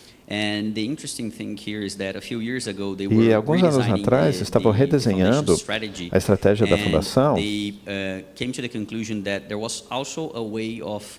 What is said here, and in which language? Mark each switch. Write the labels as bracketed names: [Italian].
[English] And the interesting thing here is that a few years ago they were [Portuguese] alguns anos atrás estavam redesenhando a estratégia da fundação [English] came to the conclusion that there was also a way of